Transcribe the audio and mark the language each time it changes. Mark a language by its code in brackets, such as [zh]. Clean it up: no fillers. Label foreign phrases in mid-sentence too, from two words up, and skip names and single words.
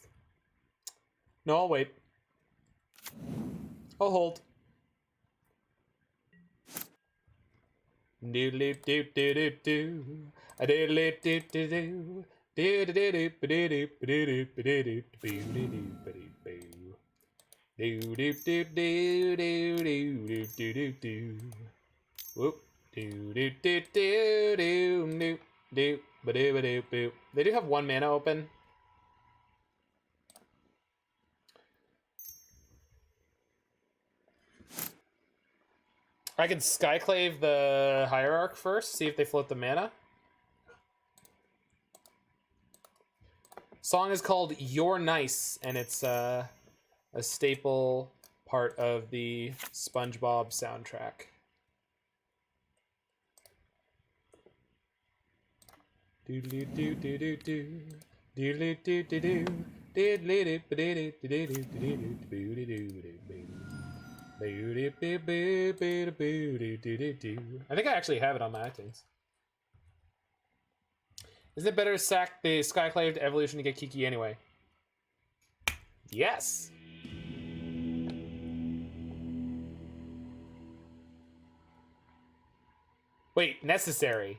[en] No, I'll wait. I'll hold. Doodly doo doo doo doo. A doodly doo doo doo. Doodly doo doo doo doo doo doo doo doo doo doo doo. Whoop. Do do do do do do do ba do ba do boo. They do have one mana open. I can Skyclave the Hierarch first, see if they float the mana. Song is called You're Nice, and it's a staple part of the SpongeBob soundtrack. Doodly doo doo doo doo. Doodly doo doo doo. Doodly doo doo doo doo doo doo doo doo. I think I actually have it on my iTunes. Isn't it better to sack the Skyclave Evolution to get Kiki anyway? Yes. Wait, necessary.